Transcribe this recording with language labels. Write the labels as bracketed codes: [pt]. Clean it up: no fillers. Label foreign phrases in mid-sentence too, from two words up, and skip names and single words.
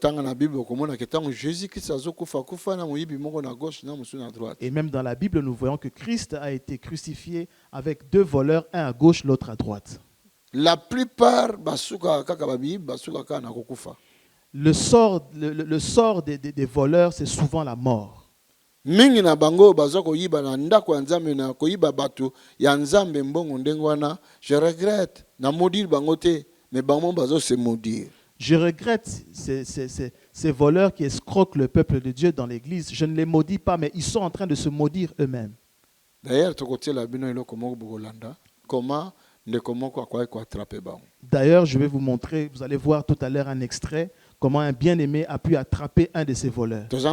[fr] Et même dans la Bible, nous voyons que Christ a été crucifié avec 2 voleurs, un à gauche, l'autre à droite. La plupart, le sort des voleurs, c'est souvent la mort. [ln] Mingi na bango bazo koyiba na ndako ya nzambe na koyiba batu ya nzambe mbongo ndengwana. [fr] Je regrette [ln] na maudire bango te, [fr] mais bango [ln] bazo se maudire. [fr] Je regrette ces voleurs qui escroquent le peuple de Dieu dans l'église. Je ne les maudis pas, mais ils sont en train de se maudire eux-mêmes. D'ailleurs, je vais vous montrer, vous allez voir tout à l'heure un extrait, comment un bien-aimé a pu attraper un de ces voleurs.